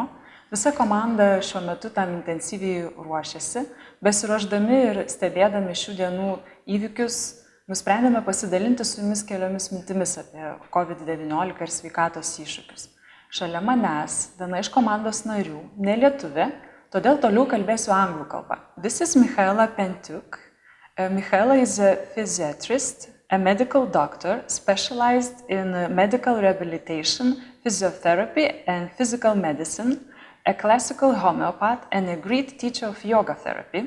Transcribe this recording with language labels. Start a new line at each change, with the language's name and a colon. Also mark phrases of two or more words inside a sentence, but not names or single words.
Lithuanian: Visa komanda šiuo metu tam intensyviai ruošiasi. Besiruošdami ir stebėdami šių dienų įvykius, nusprendėme pasidalinti su jumis keliomis mintimis apie COVID-19 ir sveikatos iššūkius. Šalia manęs viena iš komandos narių, nelietuvė, todėl toliau kalbėsiu anglų kalbą.
English: This is Mihaiela Pentiuc. Mihaiela is a physiatrist, a medical doctor specialized in medical rehabilitation, physiotherapy and physical medicine, a classical homeopath and a great teacher of yoga therapy.